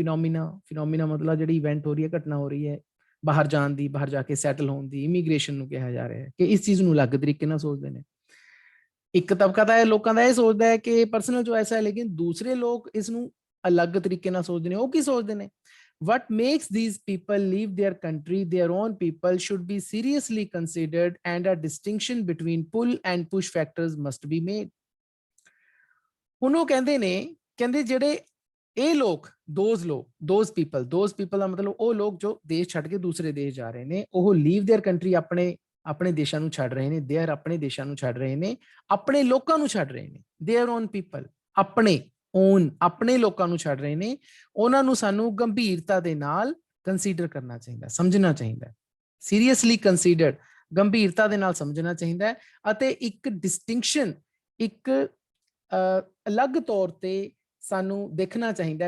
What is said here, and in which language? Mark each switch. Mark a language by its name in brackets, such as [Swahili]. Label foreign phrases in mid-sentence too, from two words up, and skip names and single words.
[Punjabi] ਫਿਨੋਮੀਨਾ ਮਤਲਬ ਜਿਹੜੀ ਇਵੈਂਟ ਹੋ ਰਹੀ ਹੈ, ਘਟਨਾ ਹੋ ਰਹੀ ਹੈ ਬਾਹਰ ਜਾਣ ਦੀ, ਬਾਹਰ ਜਾ ਕੇ ਸੈਟਲ ਹੋਣ ਦੀ, ਇਮੀਗ੍ਰੇਸ਼ਨ ਨੂੰ ਕਿਹਾ ਜਾ ਰਿਹਾ ਹੈ, ਕਿ ਇਸ ਚੀਜ਼ ਨੂੰ ਅਲੱਗ ਤਰੀਕੇ ਨਾਲ ਸੋਚਦੇ ਨੇ। ਇੱਕ ਤਬਕਾ ਤਾਂ ਲੋਕਾਂ ਦਾ ਇਹ ਸੋਚਦਾ ਹੈ ਕਿ [English] personal choice [Punjabi] ਹੈ, ਲੇਕਿਨ ਦੂਸਰੇ ਲੋਕ ਇਸ ਨੂੰ ਅਲੱਗ ਤਰੀਕੇ ਨਾਲ ਸੋਚਦੇ ਨੇ। ਉਹ ਕੀ ਸੋਚਦੇ ਨੇ, [English] what makes these people leave their country, their own people, should be seriously considered and a distinction between pull and push factors must be made. [Punjabi] ਹੁਣ ਉਹ ਕਹਿੰਦੇ ਨੇ, ਕਹਿੰਦੇ ਜਿਹੜੇ ਇਹ ਲੋਕ, [English] those people [Punjabi] ਦਾ ਮਤਲਬ ਉਹ ਲੋਕ ਜੋ ਦੇਸ਼ ਛੱਡ ਕੇ ਦੂਸਰੇ ਦੇਸ਼ ਜਾ ਰਹੇ ਨੇ, ਉਹ [English] leave their country, [Punjabi] ਆਪਣੇ ਦੇਸ਼ਾਂ ਨੂੰ ਛੱਡ ਰਹੇ ਨੇ, ਦੇਅਰ ਆਪਣੇ ਦੇਸ਼ਾਂ ਨੂੰ ਛੱਡ ਰਹੇ ਨੇ, ਆਪਣੇ ਲੋਕਾਂ ਨੂੰ ਛੱਡ ਰਹੇ ਨੇ, [English] their own people, [Punjabi] ਆਪਣੇ ਲੋਕਾਂ ਨੂੰ ਛੱਡ ਰਹੇ ਨੇ। ਉਹਨਾਂ ਨੂੰ ਸਾਨੂੰ ਗੰਭੀਰਤਾ ਦੇ ਨਾਲ ਕੰਸੀਡਰ ਕਰਨਾ ਚਾਹੀਦਾ, ਸਮਝਣਾ ਚਾਹੀਦਾ, [English] seriously considered, [Punjabi] ਗੰਭੀਰਤਾ ਦੇ ਨਾਲ ਸਮਝਣਾ ਚਾਹੀਦਾ ਹੈ ਅਤੇ ਇੱਕ ਡਿਸਟਿੰਕਸ਼ਨ, ਇੱਕ ਅਲੱਗ ਤੌਰ ਤੇ ਸਾਨੂੰ ਦੇਖਣਾ ਚਾਹੀਦਾ।